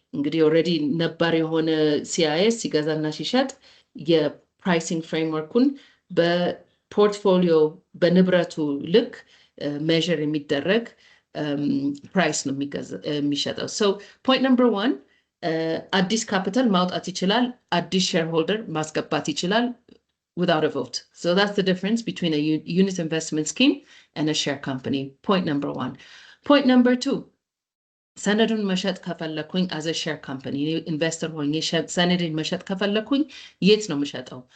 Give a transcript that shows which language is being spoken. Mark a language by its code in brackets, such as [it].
[am] እንግዲህ already ነባር የሆነ CIS ሲገዛና ሲሸጥ የፕራይሲንግ ፍሬምወርኩን በፖርትፎሊዮ በንብረቱ ልክ measure የሚደረግ price ነው የሚሸጠው. [en] So point number 1, [am] አዲስ ካፒታል ማውጣት ይችላል፣ [en] አዲስ shareholder [am] ማስገባት ይችላል [en] without a vote. So that's the difference between a unit investment scheme and a share company. Point number 1. Point number 2. [am] ሰነዱን መሸጥ ከፈለኩኝ [en] as a share company investor [am] ሆኜ ሰነድን መሸጥ ከፈለኩኝ የት ነው የምሸጠው?